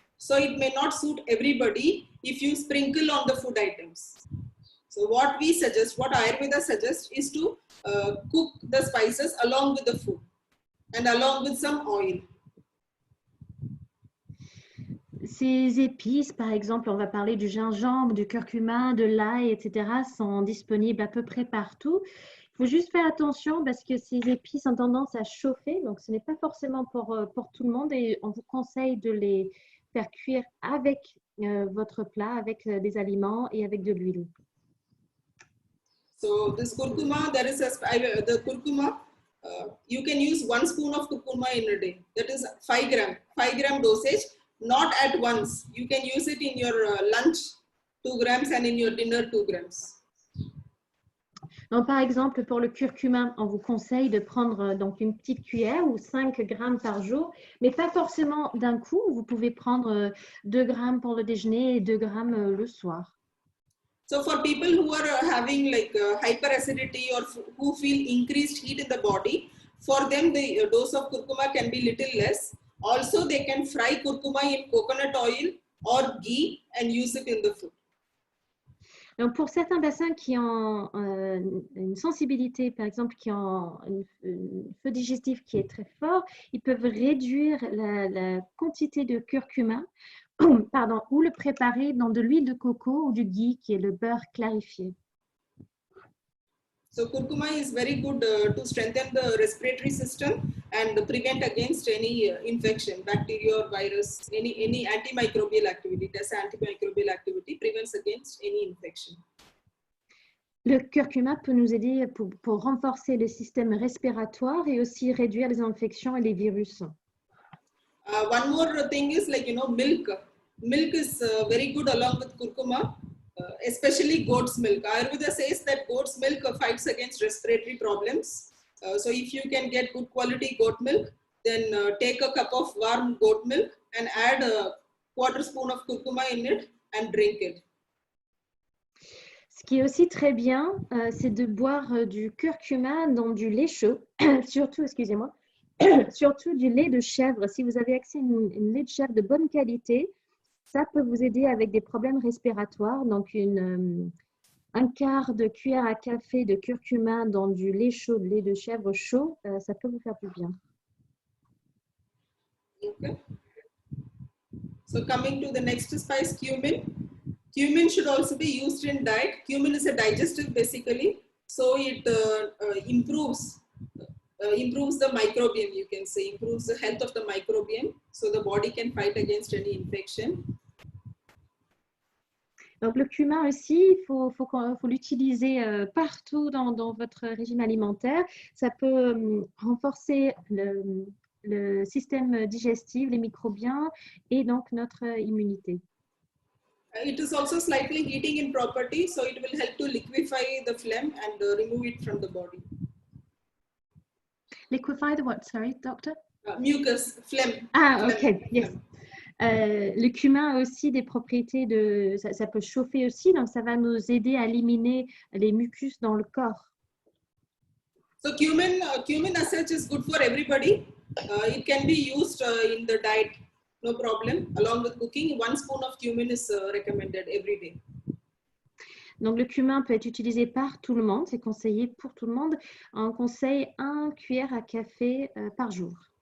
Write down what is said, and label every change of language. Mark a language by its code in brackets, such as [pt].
[en] So it may not suit everybody if you sprinkle on the food items. So what we suggest, what Ayurveda suggests is to cook the spices along with the food and along with some oil. [fr] Ces épices, par exemple, on va parler du gingembre, du curcuma, de l'ail, etc., sont disponibles à peu près partout. Il faut juste faire attention parce que ces épices ont tendance à chauffer, donc ce n'est pas forcément pour tout le monde et on vous conseille de les faire cuire avec votre plat, avec des aliments et avec de l'huile. [en] So this curcuma, there is the curcuma, you can use 1 spoon of curcuma in a day. That is 5 gram dosage, not at once. You can use it in your lunch 2 grams and in your dinner 2 grams. [fr] Donc, par exemple, pour le curcuma, on vous conseille de prendre donc une petite cuillère ou 5 grammes par jour, mais pas forcément d'un coup. Vous pouvez prendre 2 grammes pour le déjeuner et 2 grammes le soir. [en] So for people who are having like hyperacidity or who feel increased heat in the body, for them the dose of curcuma can be little less. Also, they can fry curcuma in coconut oil or ghee and use it in the food. [fr] Donc, pour certains bassins qui ont une sensibilité, par exemple, qui ont un feu digestif qui est très fort, ils peuvent réduire la quantité de curcuma pardon, ou le préparer dans de l'huile de coco ou du ghee, qui est le beurre clarifié. [en] So curcuma is very good to strengthen the respiratory system and prevent against any infection, bacteria or virus, any antimicrobial activity. It has antimicrobial activity, prevents against any infection. [fr] Le curcuma peut nous aider pour renforcer le système respiratoire et aussi réduire les infections et les virus. [en] One more thing is like, milk. Milk is very good along with curcuma. Especially goat's milk. Ayurveda says that goat's milk fights against respiratory problems. So if you can get good quality goat milk, then take a cup of warm goat milk and add a quarter spoon of curcuma in it and drink it. [fr] Ce qui est aussi très bien, c'est de boire du curcuma dans du lait chaud, surtout, excusez-moi, surtout du lait de chèvre. Si vous avez accès à une lait de chèvre de bonne qualité, ça peut vous aider avec des problèmes respiratoires. Donc, un quart de cuillère à café de curcuma dans du lait chaud, de lait de chèvre chaud, ça peut vous faire du bien. [en] Okay. So coming to the next spice, cumin. Cumin should also be used in diet. Cumin is a digestive basically. So it improves the microbiome, you can say, improves the health of the microbiome. So the body can fight against any infection. [fr] Donc, le cumin aussi, il faut l'utiliser partout dans votre régime alimentaire. Ça peut renforcer le système digestif, les microbiens et donc notre immunité. [en] It is also slightly heating in property, so it will help to liquefy the phlegm and remove it from the body. Liquefy the what? Sorry, doctor? Mucus, phlegm. Ah, phlegm. ok, yes. [fr] Le cumin a aussi des propriétés ça peut chauffer aussi, donc ça va nous aider à éliminer les mucus dans le corps. [en] So cumin as such is good for everybody. It can be used in the diet, no problem. Along with cooking, 1 spoon of cumin is recommended every day. [fr] Donc le cumin peut être utilisé par tout le monde, c'est conseillé pour tout le monde. On conseille 1 cuillère à café par jour.